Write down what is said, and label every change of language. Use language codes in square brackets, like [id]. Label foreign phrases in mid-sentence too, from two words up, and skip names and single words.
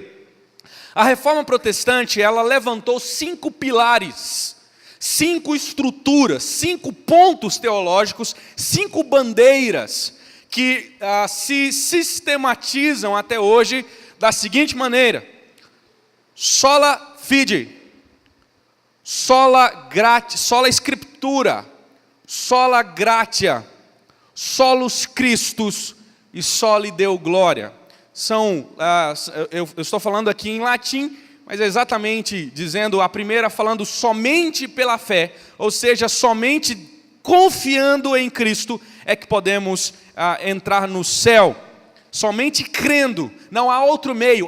[pt] A reforma protestante, ela levantou 5 pilares, 5 estruturas, 5 pontos teológicos, 5 bandeiras, que se sistematizam até hoje da seguinte maneira: [la] sola fide, sola scriptura, sola gratia, solus Christus e soli Deo gloria. [pt] Eu estou falando aqui em latim, mas é exatamente dizendo, a primeira falando somente pela fé, ou seja, somente confiando em Cristo é que podemos entrar no céu. Somente crendo, não há outro meio.